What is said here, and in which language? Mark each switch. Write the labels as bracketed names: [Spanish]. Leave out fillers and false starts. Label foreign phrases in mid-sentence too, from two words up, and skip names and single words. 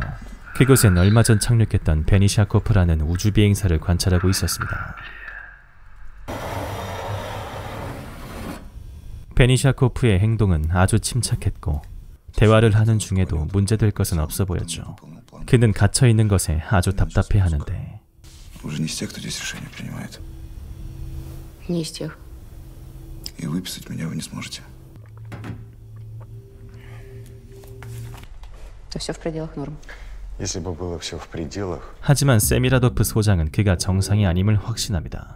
[Korean] 그곳엔 얼마 전 착륙했던 베니샤코프라는 우주비행사를 관찰하고 있었습니다. 베니샤코프의 행동은 아주 침착했고 대화를 하는 중에도 문제될 것은 없어 보였죠. 그는 갇혀있는 것에 아주 답답해하는데 [Russian] Не из тех. И выписать меня вы не сможете. То все в пределах норм. Если бы было все в пределах. [Korean] 하지만 세미라도프 소장은 그가 정상이 아님을 확신합니다.